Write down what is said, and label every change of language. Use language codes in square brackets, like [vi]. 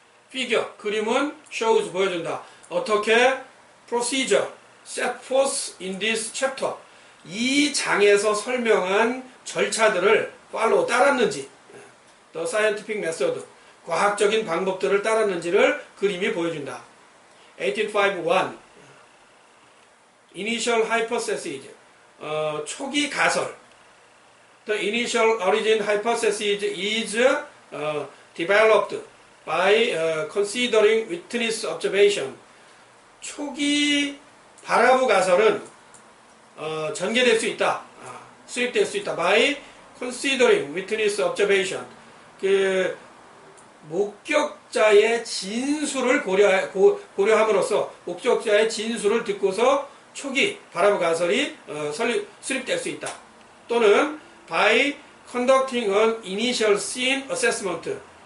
[ko] 피겨, 그림은 [en] shows, [ko] 보여준다. 어떻게 [en] procedure set forth in this chapter, [ko] 이 장에서 설명한 절차들을 [en] follow, [ko] 따랐는지, [en] the scientific method, [ko] 과학적인 방법들을 따랐는지를 그림이 보여준다. [en] 1851 Initial hypothesis, [ko] 초기 가설. [en] The initial origin hypothesis is developed by considering witness observation. [ko] 초기 발화부 가설은 전개될 수 있다. 수립될 수 있다. [en] by considering witness observation. [ko] 그 목격자의 진술을 고려함으로써 목격자의 진술을 듣고서 초기 발화부 가설이 수립될 수 있다. 또는 [en] by conducting an initial scene assessment.